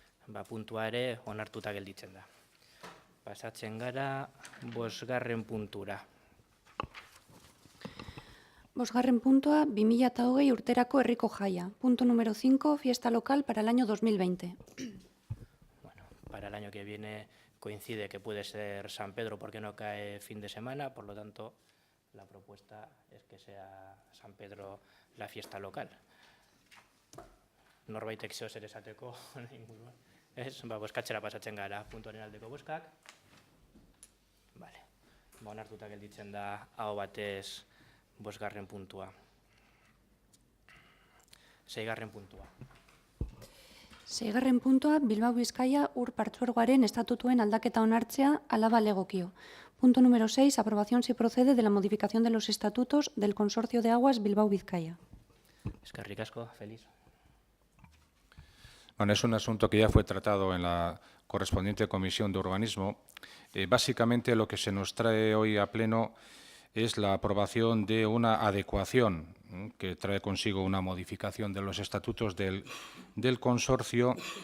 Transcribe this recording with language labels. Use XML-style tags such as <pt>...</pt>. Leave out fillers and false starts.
<eu>Ba, puntua ere onartuta gelditzen da. Pasatzen gara 5. puntura. 5. puntua, 2020 urterako herriko jaia.</eu> <es>Punto número 5, fiesta local para el año 2020. Bueno, para el año que viene coincide que puede ser San Pedro porque no cae fin de semana, por lo tanto, la propuesta es que sea San Pedro la fiesta local.</es> <eu>Norbaitek zeo zer esateko inguruan. Ez, ba, bozkatzera pasatzen gara, puntuaren aldeko bozkak. Vale. Ba, onartuta gelditzen da aho batez 5. puntua. 6. puntua. 6. puntua, Bilbao Bizkaia ur partzuergoaren estatutuen aldaketa onartzea alaba legokio.</eu> <es>Punto número 6, aprobación si procede de la modificación de los estatutos del Consorcio de Aguas Bilbao Bizkaia.</es> <eu>Eskerrik asko, Feliz.</eu> <es>Bueno, es un asunto que ya fue tratado en la correspondiente Comisión de Urbanismo. Básicamente, lo que se nos trae hoy a pleno es la aprobación de una adecuación que trae consigo una modificación de los estatutos del consorcio</es>